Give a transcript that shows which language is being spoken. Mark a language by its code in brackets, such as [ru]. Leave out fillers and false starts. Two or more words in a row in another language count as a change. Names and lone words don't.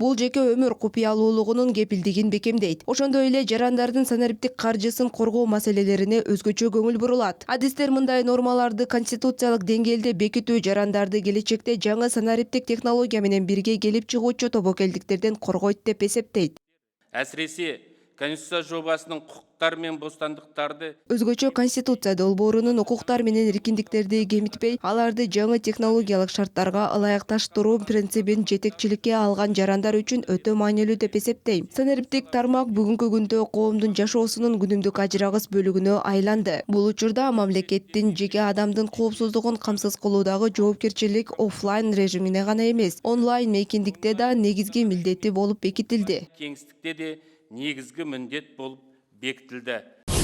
[ky] Бул жеке өмүр купуялуулугунун кепилдигин бекемдейт. Ошондой эле жарандардын санариптик каржысын коргоо маселелерине өзгөчө көңүл бурулат. Адистер мындай нормаларды конституциялык деңгээлде бекитүү жарандарды келечекте жаңы санариптик технология менен бирге келип чыгуучу тобокелдиктерден коргойт деп эсептейт. [kk] Әсіресе Конституция жобасының құқықтар мен бостандықтарды [ky] Өзгөчө конституция долбоорунун укуктар менен эркиндиктерди кемитпей, аларды жаңы технологиялык шарттарга ылайыкташтыруу принцибин жетекчиликке алган жарандар үчүн өтө маанилүү деп эсептейм. Санариптик тармак бүгүнкү күндө коомдун жашоосунун күнүмдүк ажырагыс бөлүгүнө айланды. Бул учурда мамлекеттин жеке адамдын коопсуздугун камсыз кылуудагы жоопкерчилик офлайн режимине гана эмес, онлайн мейкиндикте да негизги милдети болуп бекитилди. [kk] кеңістікте де негізгі міндет болып бекітілді.